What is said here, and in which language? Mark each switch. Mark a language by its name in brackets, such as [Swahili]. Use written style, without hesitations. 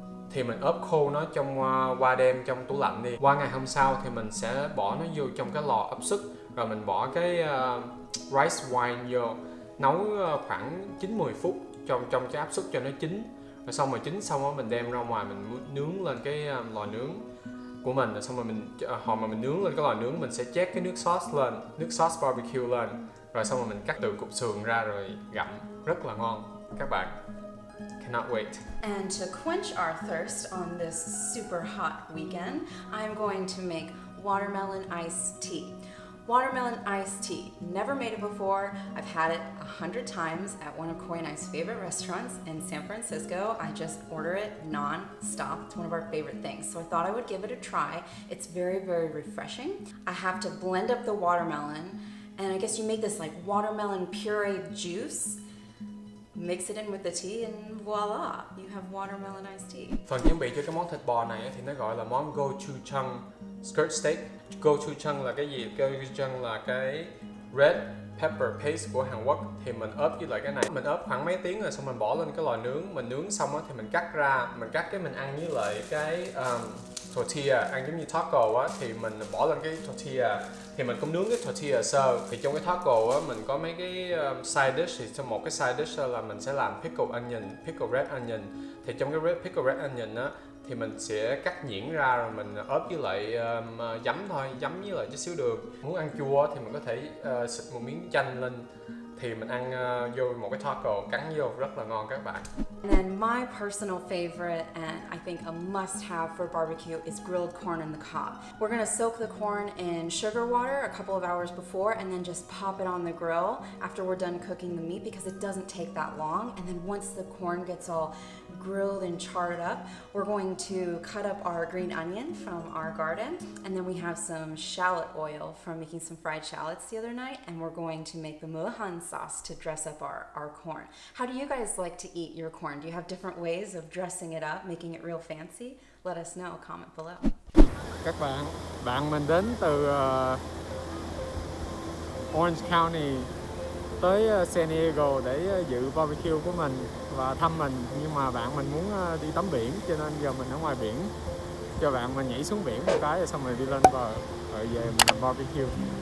[Vietnamese] Thì mình ốp khô nó qua đêm trong tủ lạnh đi. Qua ngày hôm sau thì mình sẽ bỏ nó vô trong cái lò áp suất, rồi mình bỏ cái rice wine vô, nấu khoảng 9-10 phút trong cái áp suất cho nó chín. Rồi xong rồi chín xong đó mình đem ra ngoài mình nướng lên cái lò nướng của mình. Rồi xong rồi hồi mà mình nướng lên cái lò nướng mình sẽ chét cái nước sauce barbecue lên. Rồi xong rồi mình cắt từ cục sườn ra rồi gặm, rất là ngon các bạn. [English] Cannot wait. And to quench our thirst on this super hot weekend, I'm going to make watermelon iced tea. Watermelon iced tea. Never made it before. I've had it 100 times at one of Khôi and I's favorite restaurants in San Francisco. I just order it non-stop. It's one of our favorite things. So I thought I would give it a try. It's very, very refreshing. I have to blend up the watermelon, and I guess you make this like watermelon puree juice. Mix it in with the tea and voila, you have watermelon iced tea. [Vietnamese] Phần chuẩn bị cho cái món thịt bò này thì nó gọi là món gochujang skirt steak. Gochujang là cái gì? Gochujang là cái red pepper paste của Hàn Quốc. Thì mình ốp với lại cái này. Mình ốp khoảng mấy tiếng rồi xong mình bỏ lên cái lò nướng. Mình nướng xong thì mình cắt ra. Mình cắt cái mình ăn với lại cái tortilla, ăn giống như taco á, thì mình bỏ lên cái tortilla. Thì mình cũng nướng cái tortilla sơ. Thì trong cái taco á mình có mấy cái side dish. Thì trong một cái side dish là mình sẽ làm pickle red onion. Thì trong cái pickle red onion á thì mình sẽ cắt nhuyễn ra rồi mình ốp với lại giấm thôi, giấm với lại chút xíu đường. Muốn ăn chua thì mình có thể xịt một miếng chanh lên. Thì mình ăn vô một cái taco, cắn vô rất là ngon các bạn. [English] And then my personal favorite, and I think a must-have for barbecue, is grilled corn on the cob. We're gonna soak the corn in sugar water a couple of hours before and then just pop it on the grill after we're done cooking the meat because it doesn't take that long. And then once the corn gets all grilled and charred up, we're going to cut up our green onion from our garden, and then we have some shallot oil from making some fried shallots the other night, and we're going to make the mohan sauce to dress up our corn. How do you guys like to eat your corn? Do you have different ways of dressing it up, making it real fancy? Let us know, comment below. [Vietnamese] Các bạn mình đến từ Orange County tới San Diego để dự barbecue của mình và thăm mình, nhưng mà bạn mình muốn đi tắm biển cho nên giờ mình ở ngoài biển cho bạn mình nhảy xuống biển một cái rồi xong rồi đi lên bờ rồi về mình làm barbecue.